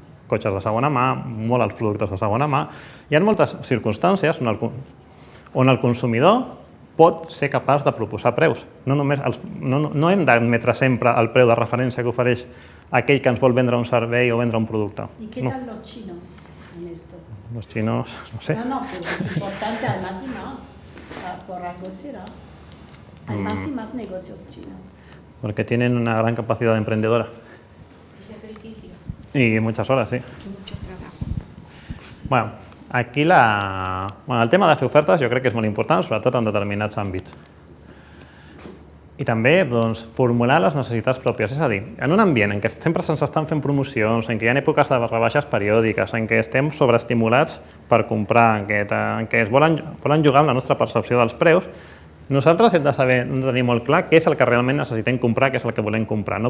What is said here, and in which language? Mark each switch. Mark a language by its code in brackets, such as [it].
[ca] Cotxes de segona mà, molt els productes de segona mà. Hi ha moltes circumstàncies on el consumidor pot ser capaç de proposar preus. No hem d'admetre sempre el preu de referència que ofereix aquell que ens vol vendre un servei o vendre un producte. [es] ¿Y qué tal los chinos en esto? Los chinos, no sé. No, pues es importante, hay más y más. Por algo será. Hay más y más negocios chinos. porque tienen una gran capacidad emprendedora. Y sacrificio. Y muchas horas, sí. Mucho trabajo. [ca] Bueno, aquí el tema de fer ofertes jo crec que és molt important, sobretot en determinats àmbits. I també formular les necessitats pròpies, és a dir, en un ambient en què sempre se'ns estan fent promocions, en què hi ha èpoques de rebaixes periòdiques, en què estem sobreestimulats per comprar, en què es volen jugar amb la nostra percepció dels preus, nosaltres hem de tenir molt clar què és el que realment necessitem comprar, què és el que volem comprar.